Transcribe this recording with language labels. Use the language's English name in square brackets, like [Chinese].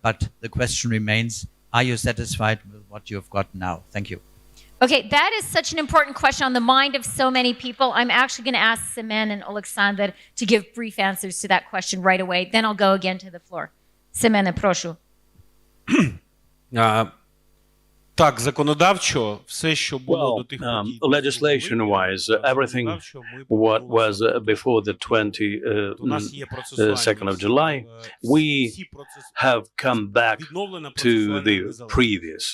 [English] But the question remains, are you satisfied with what you've got now? Thank you. Okay, that is such an important question on the mind of so many people. I'm actually going to ask Semen and Oleksandr to give brief answers to that question right away. Then I'll go again to the floor. Semen, [Ukrainian] proшу. Так, законодавчо все, що було до тих подій. [English] Legislation-wise, everything what was before the 22nd of July, we have come back to the previous.